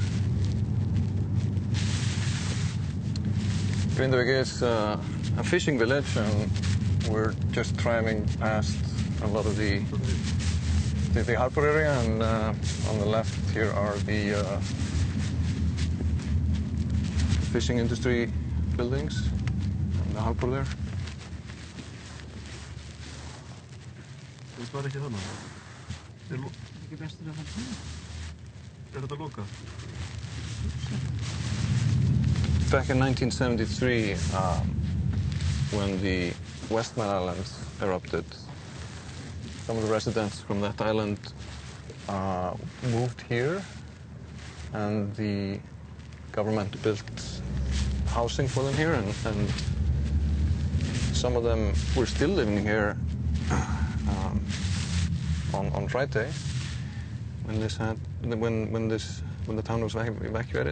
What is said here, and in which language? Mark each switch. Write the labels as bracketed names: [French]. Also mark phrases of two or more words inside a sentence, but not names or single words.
[English] Grindavík is a fishing village, and we're just driving past a lot of the harbor area, and on the left here are the fishing industry buildings and the harbor there. [Icelandic] Það var ekki þarna. Ekki bestur að fara. Þetta lokað? [English] Back in 1973, when the Westman Islands erupted, some of the residents from that island moved here, and the government built housing for them here, and some of them were still living here on Friday when the town was evacuated.